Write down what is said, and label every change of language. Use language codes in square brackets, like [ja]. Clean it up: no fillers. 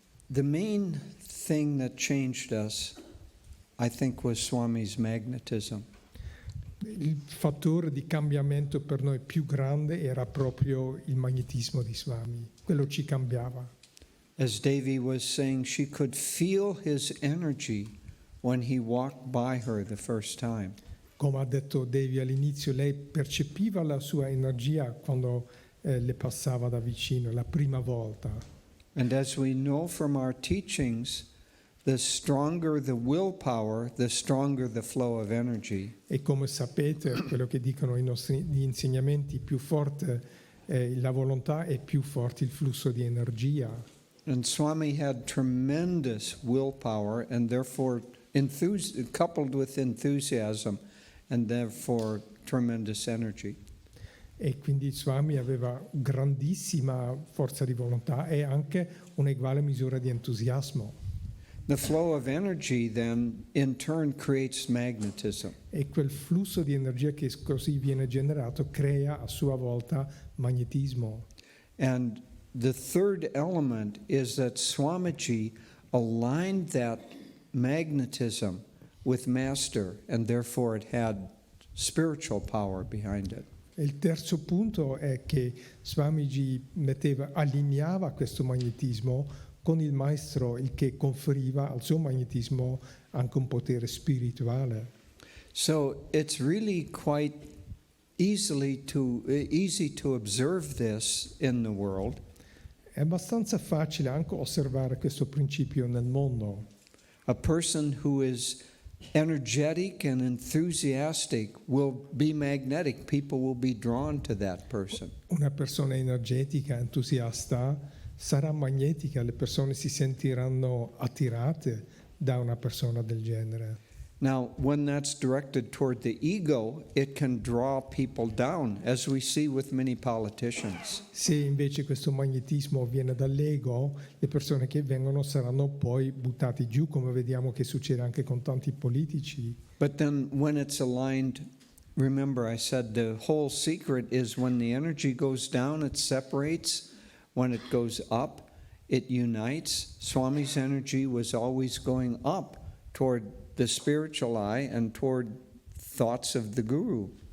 [en] The main thing that changed us, I think, was Swami's magnetism. [it] Il fattore di cambiamento per noi più grande era proprio il magnetismo di Swami, quello ci cambiava. [en] As Devi was saying, she could feel his energy when he walked by her the first time. [it] Come ha detto Devi all'inizio, lei percepiva la sua energia quando le passava da vicino, la prima volta. [en] And as we know from our teachings, the stronger the willpower, the stronger the flow of energy. [it] E come sapete, quello che dicono gli insegnamenti, più forte è la volontà e più forte il flusso di energia. [en] And Swami had tremendous willpower and therefore coupled with enthusiasm and therefore tremendous energy. [it] E quindi Swami aveva grandissima forza di volontà e anche un'eguale misura di entusiasmo. [en] The flow of energy then in turn creates magnetism. [it] E quel flusso di energia che così viene generato crea a sua volta magnetismo. [en] And the third element is that Swamiji aligned that magnetism with Master, and therefore it had spiritual power behind it. [it] E il terzo punto è che Swamiji allineava questo magnetismo con il maestro, il che conferiva al suo magnetismo anche un potere spirituale. [en] So it's really quite easy to observe this in the world. [it] È abbastanza facile anche osservare questo principio nel mondo. [en] A person who is energetic and enthusiastic will be magnetic. People will be drawn to that person. [it] Una persona energetica, entusiasta, sarà magnetica, le persone si sentiranno attirate da una persona del genere. [en] Now, when that's directed toward the ego, it can draw people down, as we see with many politicians. [it] Se invece questo magnetismo viene dall'ego, le persone che vengono saranno poi buttate giù, come vediamo che succede anche con tanti politici. [en] But then when it's aligned, remember I said the whole secret is when the energy goes down, it separates. When it goes up, it unites. Swami's energy was always going up toward the spiritual eye and toward thoughts of the Guru.